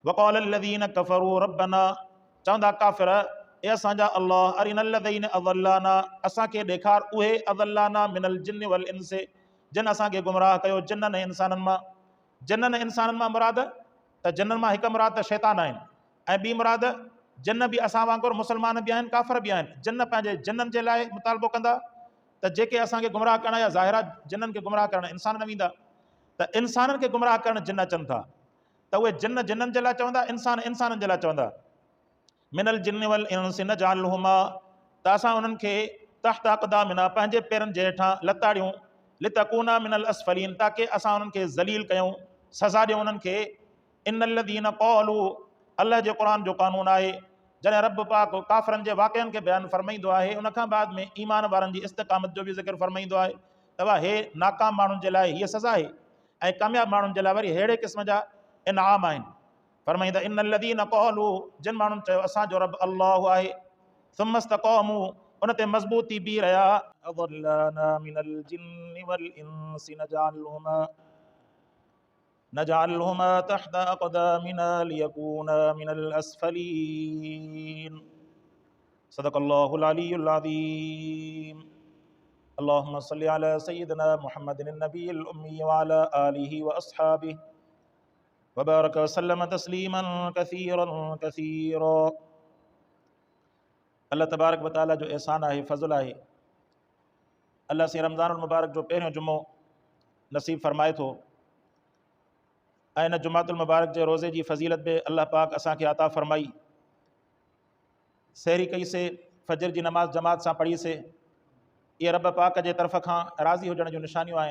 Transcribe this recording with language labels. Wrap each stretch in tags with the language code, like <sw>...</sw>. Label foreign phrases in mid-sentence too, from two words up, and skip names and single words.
<ar>وقال الذين كفروا ربنا,</ar> <sd>चवंदा काफ़िर, ए असांजा अल्लाह,</sd> <ar>أرنا الذين أضلانا,</ar> <sd>असांखे ॾेखार उहे</sd> <ar>أضلانا من الجن والإنس,</ar> <sd>जिन असांखे गुमराह कयो जिन्ननि ऐं इंसाननि मां। जिन्ननि ऐं इंसाननि मां मुराद त जिन्ननि मां हिकु मुराद त शैतान आहिनि, ऐं ॿी मुराद जिन्न बि असां वांगुरु मुस्लमान बि आहिनि, काफ़िर बि आहिनि। जिन्न पंहिंजे जिन्ननि जे लाइ मुतालबो कंदा त जेके असांखे गुमराह करणा या ज़ाहिरा जिन्ननि खे गुमराह करणु इंसान न वेंदा, त इंसाननि खे गुमराह करणु जिन्न अचनि था, त उहे जिन्न जिन्ननि जे लाइ चवंदा, इंसान इंसाननि जे लाइ चवंदा।</sd> <ar>من الجن والإنس نجعلهما,</ar> <sd>त असां उन्हनि खे</sd> <ar>تحت أقدامنا,</ar> <sd>पंहिंजे पेरनि जे हेठां लताड़ियूं,</sd> <ar>ليكونا من الأسفلين,</ar> <sd>ताकी असां उन्हनि खे ज़लील कयूं, सज़ा ॾियूं उन्हनि खे।</sd> <ar>إن الذين قالوا,</ar> <sd>अल्लाह जे क़ुरान जो क़ानून आहे, जॾहिं रब पाक काफ़िरनि जे वाक़िअनि खे बयानु फरमाईंदो आहे, उनखां बाद में ईमान वारनि जी इस्तिक़ामत जो बि ज़िक्र फरमाईंदो आहे। त हे नाकाम माण्हुनि जे लाइ हीअ सज़ा आहे, ऐं कामयाब माण्हुनि जे लाइ वरी अहिड़े क़िस्म जा इनाम आहिनि। फरमाईंदा</sd> <ar>إن الذين قالوا,</ar> <sd>जिन माण्हुनि चयो असांजो रब अल्लाह आहे,</sd> <ar>ثم استقاموا,</ar> <sd>उन ते मज़बूती बीह रहिया,</sd> <ar>أضلانا من الجن والإنس نجعلهما تحت أقدامنا ليكونا من الأسفلين. صدق الله العلي العظيم. اللهم صل على سيدنا محمد النبي الأمي وعلى آله وأصحابه وبارك وسلم تسليما كثيرا كثيرا. الله تبارك وتعالى</ar> <sd>जो एहसान आहे, फज़ल आहे। अल्लाह से रमज़ानुल मुबारक जो पहिरियों जुमो नसीब फरमाए थो, ऐं इन जुमातुल मुबारक जे रोज़े जी फ़ज़ीलत बि अल्लाह पाक असांखे अता फ़रमाई। सहरी कईसीं, फजर जी नमाज़ जमात सां पढ़ीसीं, इहे रब पाक जे तरफ़ खां राज़ी हुजण जूं निशानियूं आहिनि।</sd>